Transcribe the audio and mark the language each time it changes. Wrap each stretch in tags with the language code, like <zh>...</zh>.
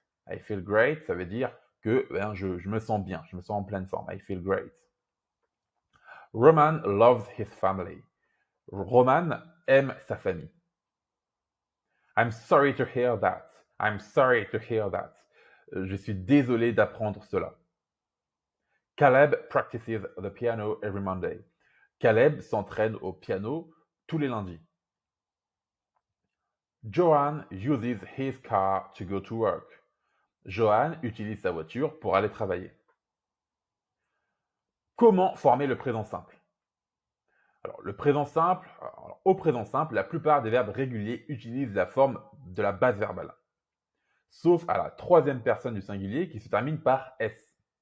<en>I feel great,</en> <fr>ça veut dire que je me sens bien, je me sens en pleine forme.</fr> <en>I feel great. Roman loves his family.</en> <fr>Roman aime sa famille.</fr> <en>I'm sorry to hear that. I'm sorry to hear that.</en> <fr>Je suis désolé d'apprendre cela.</fr> <en>Caleb practices the piano every Monday.</en> <fr>Caleb s'entraîne au piano tous les lundis.</fr> <en>Johan uses his car to go to work.</en> <fr>Johan utilise sa voiture pour aller travailler. Comment former le présent simple? Alors, le présent simple, au présent simple, la plupart des verbes réguliers utilisent la forme de la base verbale, sauf à la troisième personne du singulier qui se termine par S.</fr>